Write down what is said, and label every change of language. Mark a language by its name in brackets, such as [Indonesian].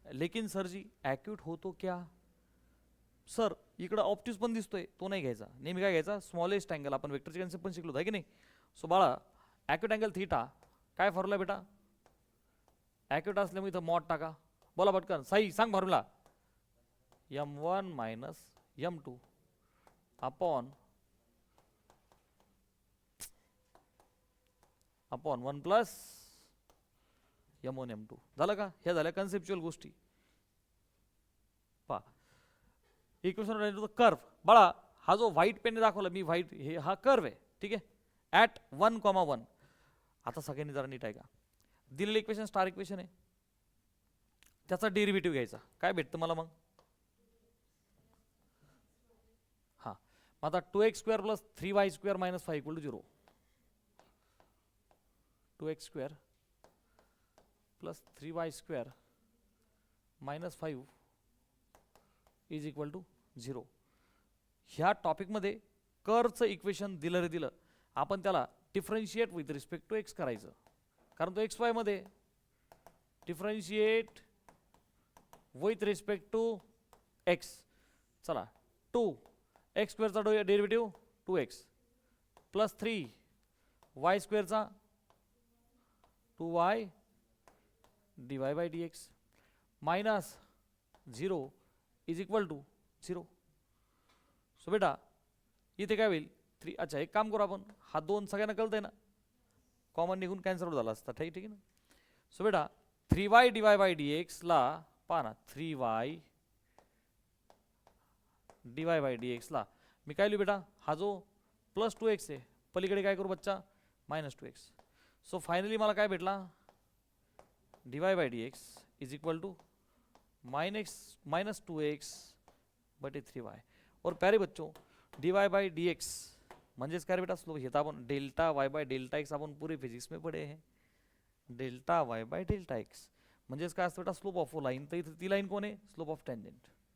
[Hindi] लेकिन सर जी [Marathi] ॲक्यूट होतो क्या, सर इकडं ऑप्टिस पण दिसतोय, तो नाही घ्यायचा. नेहमी काय घ्यायचा, स्मॉलेस्ट अँगल. आपण वेक्टरचे कन्सेप्ट पण शिकलो आहे की नाही. सो बाळा, ॲक्यूट अँगल थीटा काय फॉर्म्युला बेटा, ॲक्यूट असल्यामुळे इथं मॉड टाका. बोला पटकन, साई सांग formula. [English] m1 minus m2 upon 1 plus m1 m2. [Marathi] झालं का, ह्या झाल्या कन्सेप्च्युअल गोष्टी. पहा, इक्वेशन कर्व. बाळा, हा जो व्हाईट पेन दाखवला मी, व्हाईट हे हा कर्व आहे, ठीक आहे, ॲट 1,1. आता सगळ्यांनी जरा नीट आहे का, दिलेलं इक्वेशन स्टार इक्वेशन आहे, त्याचा डेरिव्हेटिव्ह घ्यायचा. काय भेटतं मला मग, हां, मग आता 2x² plus 3y² minus 5 equal to 0. [English] 2x² plus 3y² minus 5 is equal to 0. [Marathi] ह्या टॉपिकमध्ये कर्वचं इक्वेशन दिलं रे दिलं, आपण त्याला differentiate with respect to x करायचं, कारण तो XY मध्ये differentiate with respect to x. चला, 2x² चा डेरिव्हेटिव्ह 2x प्लस 3y² चा 2y dy bye dx minus 0 is equal to 0. So बेटा इथे काय होईल, 3. अच्छा, एक काम करू आपण, हा 2 सगळ्यांना कळतंय ना, कॉमन निघून कॅन्सल आउट झाला असता. ठीक आहे ना. सो बेटा 3y dy बाय dx ला पहा ना, 3y dy बाय dx ला मी काय लिहू बेटा, हा जो प्लस 2x आहे, पलीकडे काय करू बच्चा, मायनस 2x. सो फायनली मला काय भेटला, dy bye dx is equal to minus 2x बटे 3y. और प्यारे बच्चों, dy बाय dx म्हणजेच काय बेटा, स्लोप. हे तर आपण delta y by delta x आपण [Hindi] पूरे फिजिक्स में पढ़े हैं. [Marathi] Delta y by delta x म्हणजेच काय असतं बेटा, स्लोप ऑफ अ लाईन. तर इथे ती लाईन कोण आहे, स्लोप ऑफ टँजेंट.